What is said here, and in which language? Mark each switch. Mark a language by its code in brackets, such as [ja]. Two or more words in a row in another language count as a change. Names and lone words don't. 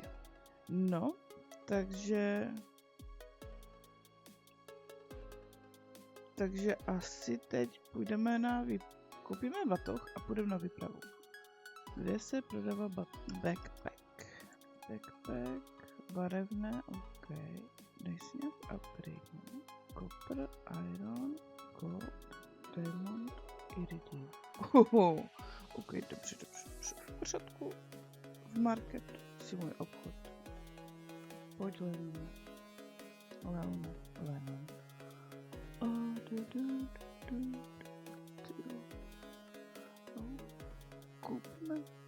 [cs] No, takže asi teď půjdeme koupíme batoh a půjdeme na výpravu. Kde se prodává backpack? Backpack, barevné, ok. Dej si nějak upgrade. [en] Copper, iron, gold, diamond, iridium. [cs] Ok, dobře. V pořádku. V marketu si můj obchod. Pojď Lenon. Koupíme.